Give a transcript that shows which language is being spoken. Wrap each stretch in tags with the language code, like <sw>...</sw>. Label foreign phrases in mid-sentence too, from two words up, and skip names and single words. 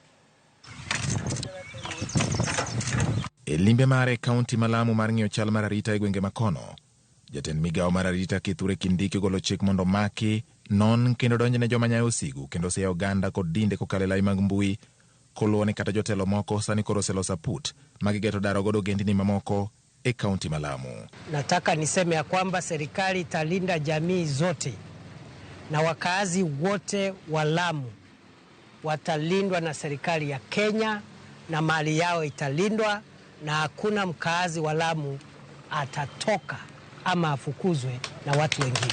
<luo>E limbe mare kaunti malamu mar ng'iyo chal mar arita e gwenge makono, jatend migao mar arita Kithure Kindiki golo chik mondo maki non kendo donjne joma nyayo sigu kendo siya oganda kod dinde kokale lai mag mbui koluwoni kata jotelo moko sani koro oseloso put magigeto daro godo gendini mamoko e kaunti malamu.</luo> <sw>Nataka niseme ya kwamba serikali italinda jamii zote na wakaazi wote wa Lamu watalindwa na serikali ya Kenya na mali yao italindwa na hakuna mkaazi wa Lamu atatoka ama afukuzwe na watu wengine.</sw>